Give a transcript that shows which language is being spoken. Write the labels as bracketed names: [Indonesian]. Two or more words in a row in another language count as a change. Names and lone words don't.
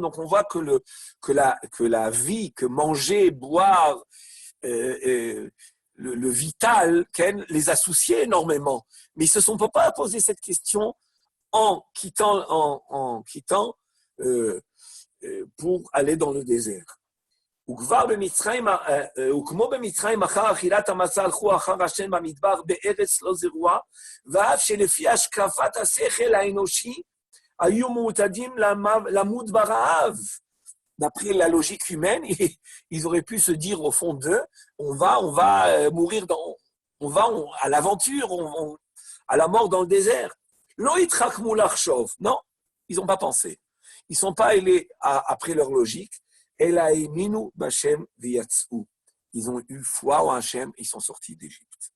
[French] Donc, on voit que la vie, que manger, boire, le vital, Ken, les associait énormément. Mais ils ne se sont pas posé cette question en quittant pour aller dans le désert. [Hebrew] וכמו במצרים אחר אכילת המצה הלכו אחר השם במדבר בארץ לא זרועה, ואף שלפי השקפת השכל האנושי היו מעוטדים למות ברעב. [French] D'après la logique humaine, ils auraient pu se dire au fond d'eux, on va mourir à l'aventure, à la mort dans le désert. Non, ils n'ont pas pensé. Ils ne sont pas allés après leur logique. Ils ont eu foi en Hachem, ils sont sortis d'Égypte.